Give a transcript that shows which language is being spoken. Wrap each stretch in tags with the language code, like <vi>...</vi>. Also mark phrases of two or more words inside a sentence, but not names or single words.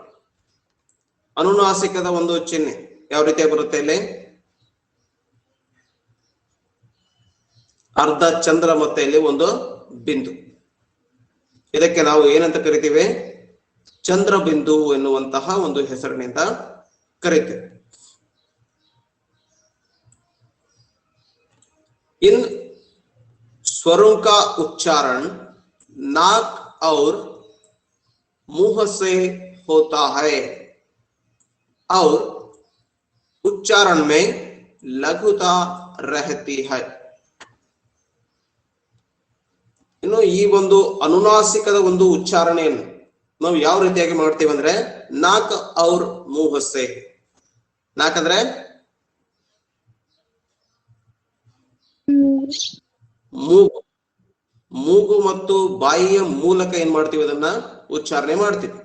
<kn>ಅನುನಾಸಿಕದ ಒಂದು ಚಿಹ್ನೆ ಯಾವ ರೀತಿಯಾಗಿ ಬರುತ್ತೆ ಇಲ್ಲಿ? ಅರ್ಧ ಚಂದ್ರ ಮತ್ತೆ ಇಲ್ಲಿ ಒಂದು ಬಿಂದು. ಇದಕ್ಕೆ ನಾವು ಏನಂತ ಕರಿತೀವಿ? ಚಂದ್ರ ಬಿಂದು ಎನ್ನುವಂತಹ ಒಂದು ಹೆಸರಿನಿಂದ ಕರಿತೀವಿ.</kn> <hi>इन स्वरों का उच्चारण नाक और मुंह से होता है और उच्चारण में लघुता रहती है.</hi> <kn>ಇನ್ನು ಈ ಒಂದು ಅನುನಾಸಿಕದ ಒಂದು ಉಚ್ಚಾರಣೆಯನ್ನು ನಾವು ಯಾವ ರೀತಿಯಾಗಿ ಮಾಡ್ತೀವಿ ಅಂದ್ರೆ</kn> <hi>नाक और मुँह से.</hi> <kn>ನಾಕ್ ಅಂದ್ರೆ ಮೂಗು, ಮೂಗು ಮತ್ತು ಬಾಯಿಯ ಮೂಲಕ ಏನ್ ಮಾಡ್ತೀವಿ ಅದನ್ನ ಉಚ್ಚಾರಣೆ ಮಾಡ್ತೀವಿ.</kn>